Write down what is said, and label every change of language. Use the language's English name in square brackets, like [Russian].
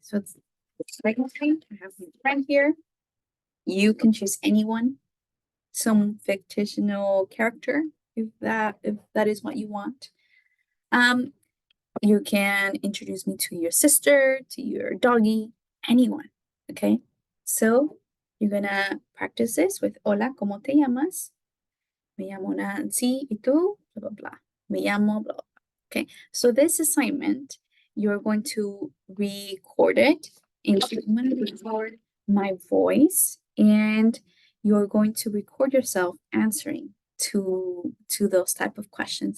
[English] So it's second time. I have my friend here. You can choose anyone, some fictional character, if that is what you want. You can introduce me to your sister, to your doggy, anyone. Okay. So you're gonna practice this with [Spanish] hola, ¿cómo te llamas? Me llamo Nancy, ¿y tú? Blah, blah, blah. Me llamo, blah, blah. [English] Okay, so this assignment, you're going to record it. And I'm going to record my voice, and you're going to record yourself answering to those type of questions.